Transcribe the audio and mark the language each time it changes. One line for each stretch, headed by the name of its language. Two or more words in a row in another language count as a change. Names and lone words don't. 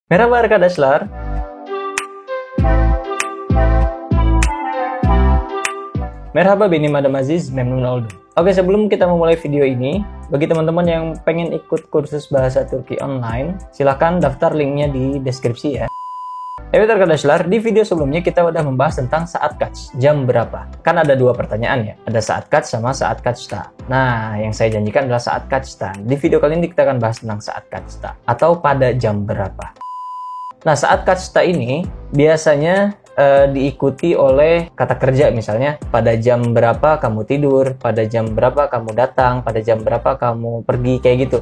Turkish: Merhaba arkadaşlar. Merhaba, benim Adam Aziz, memnun oldum.
Indonesian: Oke, sebelum kita memulai video ini, bagi teman-teman yang pengen ikut kursus bahasa Turki online, silahkan daftar linknya di deskripsi ya.
Turkish: Evet arkadaşlar,
Indonesian: di video sebelumnya kita udah membahas tentang
Turkish: saat kaç,
Indonesian: jam berapa. Kan ada dua pertanyaan ya, ada
Turkish: saat kaç
Indonesian: sama
Turkish: saat kaçta.
Indonesian: Nah, yang saya janjikan adalah
Turkish: saat kaçta.
Indonesian: Di video kali ini kita akan bahas tentang
Turkish: saat kaçta,
Indonesian: atau pada jam berapa. Nah,
Turkish: saat kaçta
Indonesian: ini biasanya diikuti oleh kata kerja, misalnya pada jam berapa kamu tidur, pada jam berapa kamu datang, pada jam berapa kamu pergi, kayak gitu.